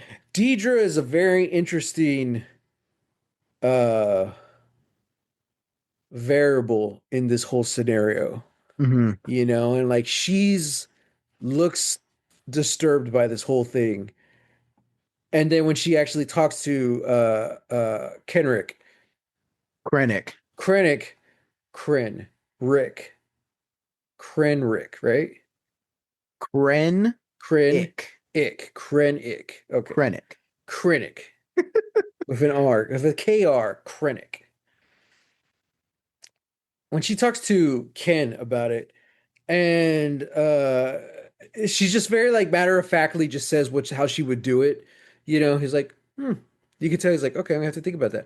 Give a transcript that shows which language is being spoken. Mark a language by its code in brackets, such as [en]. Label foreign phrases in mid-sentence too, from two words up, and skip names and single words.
[en] Deidre is a very interesting uh variable in this whole scenario, Hmm. and like she's looks disturbed by this whole thing. And then when she actually talks to Kenrick, Krennic. Krennic, Kren, Rick, Krenrick, right? Kren Kren, Ick. Krennick. Okay. Krennic. Krennic with an R, with a KR, Krennic. When she talks to Ken about it, and she's just very like matter of factly just says how she would do it. He's like, You can tell he's like, okay, I'm gonna have to think about that.